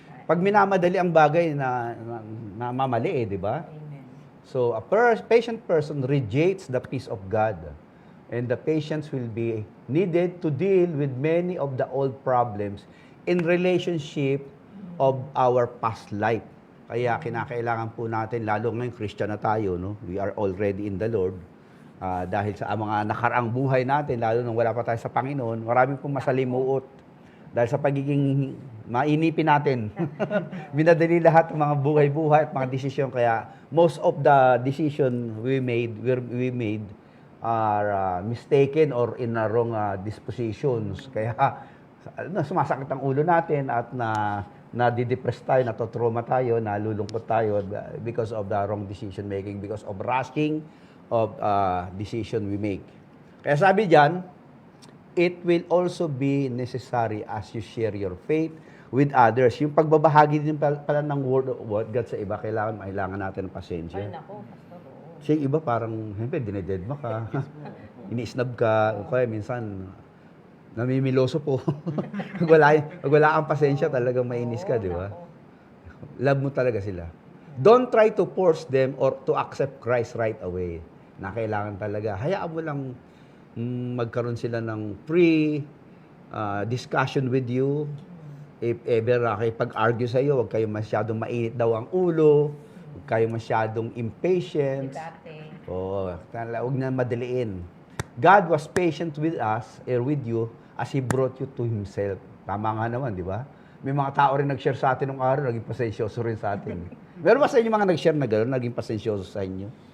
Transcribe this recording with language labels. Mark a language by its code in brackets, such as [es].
[tl] Pag minamadali ang bagay na mamali di ba? Amen. [en] So, a patient person rejects the peace of God. And the patience will be needed to deal with many of the old problems in relationship of our past life. [tl] Kaya kinakailangan po natin, lalo ngayon Christian na tayo, no? [en] We are already in the Lord. [tl] Dahil sa mga nakaraang buhay natin, lalo nung wala pa tayo sa Panginoon, maraming pong masalimuot. Dahil sa pagiging mainipin natin, binadali lahat ng mga buhay-buhay at mga desisyon. [en] Kaya most of the decision we made are mistaken or in the wrong dispositions. [tl] Kaya sumasakit ang ulo natin at nadidepress tayo, natotrauma tayo, nalulungkot tayo [en] because of the wrong decision making, because of rushing of decision we make. [tl] Kaya sabi diyan, [en] it will also be necessary as you share your faith with others. [tl] Yung pagbabahagi din pala ng [en] word of God [tl] sa iba, kailangan natin ng pasensya. Ay, nako, pastor. Oo. Siya iba parang, siyempre, dinededma ka. Ini-snub ka. O kaya minsan, namimiloso po. Pag wala kang pasensya, talagang mainis ka, di ba? Love mo talaga sila. [en] Don't try to force them or to accept Christ right away. [tl] Na kailangan talaga. Hayaan mo lang magkaroon sila ng [en] free discussion with you. [tl] If ever pag-argue sa'yo, huwag kayong masyadong mainit daw ang ulo. Huwag kayong masyadong impatient. Dati. Oo, huwag na madaliin. [en] God was patient with us, or with you, as He brought you to Himself. [tl] Tama nga naman, di ba? May mga tao rin nag-share sa atin nung araw, naging pasensyoso rin sa atin. Meron ba sa inyo mga nag-share na gano'n, naging pasensyoso sa inyo?